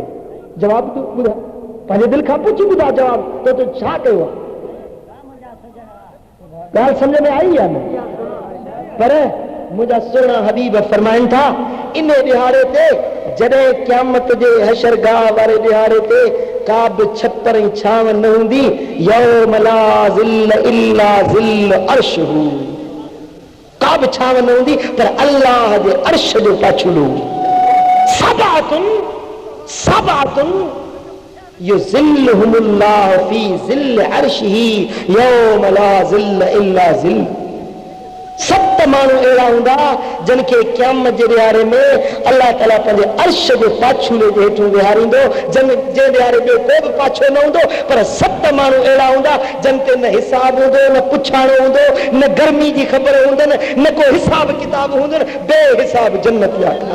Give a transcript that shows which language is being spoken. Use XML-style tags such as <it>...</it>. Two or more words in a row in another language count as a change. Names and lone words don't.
<sd>जवाब तूं ॿुधा, पंहिंजे दिलि खां पुछ ॿुधा जवाब तो छा कयो आहे? ॻाल्हि सम्झ में आई आहे न? पर मुंहिंजा सुहिणा हबीब फरमाइनि था इन ॾिहाड़े ते जॾहिं क़यामत जे हशरगाह वारे ॾिहाड़े ते का बि छपर ऐं छांव न हूंदी,</sd> <ar>يوم لا ظل إلا ظل عرشه,</ar> <sd>का बि छांव न हूंदी पर अल्लाह जे अर्श जो पाछुलो।</sd> <ar>سبعة يظلهم الله في ظل عرشه يوم لا ظل إلا ظل.</ar> <sd>7 माण्हू अहिड़ा हूंदा जिन खे क़यामत जे ॾिहाड़े में अल्लाह ताला पंहिंजे अर्श जे पाछूले जे हेठि विहारींदो, जंहिं ॾिहाड़े ॿियो को बि पाछो न हूंदो। पर 7 माण्हू अहिड़ा हूंदा जिन ते न हिसाब हूंदो, न पुछाणो हूंदो, न गर्मी जी ख़बर हूंदनि, न को हिसाब किताब हूंदनि, बेहिसाब जन्नत जा।</sd>